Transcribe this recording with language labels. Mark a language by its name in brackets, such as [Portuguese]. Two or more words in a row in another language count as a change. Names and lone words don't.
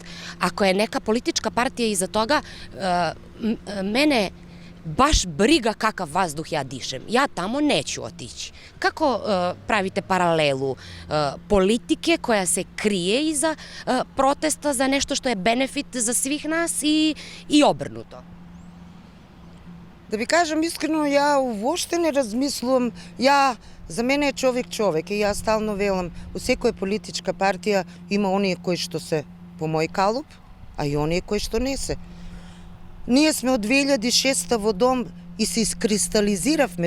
[Serbian] Ako je neka politička partija iza toga, mene baš briga kakav vazduh ja dišem. Ja tamo neću otići. Kako pravite paralelu politike koja se krije iza protesta za nešto što je benefit za svih nas i obrnuto? [Macedonian] Да ви кажам искрено, ја уопште не размислувам. За мене е човек и јас стално велам, у секоја политичка партија има оние кои што се по мој калуп, а и оние кои што не се. Ние сме од 2006 во дом и се искристализиравме.